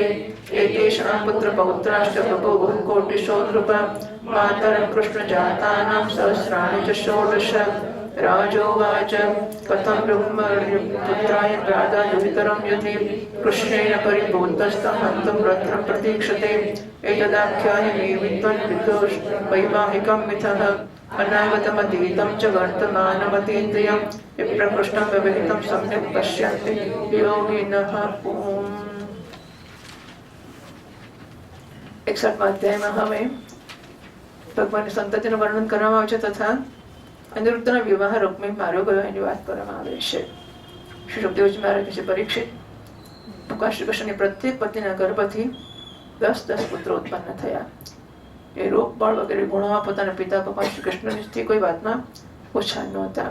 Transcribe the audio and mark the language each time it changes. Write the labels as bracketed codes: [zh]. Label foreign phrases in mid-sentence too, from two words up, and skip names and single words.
[sa] एतेषां पुत्रपौत्राश्च बभूवुः कोटिशो नृप मातरं कृष्णजातानां सहस्राणि च षोडश राजोवाच कथं रुक्मपुत्राय राधा दुहितरं यदि कृष्णेन परिभूतस्तं हन्तुं रत्रं प्रतीक्षते एतदाख्याहि मे विद्वन् वैवाहिकं मिथः अनागतमतीतं च वर्तमानमतीन्द्रियं विप्रकृष्टं व्यवहितं सम्यक् पश्यन्ति योगिनः। [gu] 61 अध्यायમાં હવે ભગવાનની સંતતિનું વર્ણન કરવામાં આવે છે તથા અનિરુદ્ધનો વિવાહ રૂકમી માર્યો ગયો એની વાત કરવામાં આવે છે. શ્રી સુખદેવજી મહારાજ કહે છે, પરીક્ષિત, ભગવાન શ્રી કૃષ્ણની પ્રત્યેક પત્નીના ગર્ભથી 10 પુત્રો ઉત્પન્ન થયા. એ રૂપ બળ વગેરે ગુણોમાં પોતાના પિતા ભગવાન શ્રી કૃષ્ણથી કોઈ વાતમાં ઓછા નહોતા.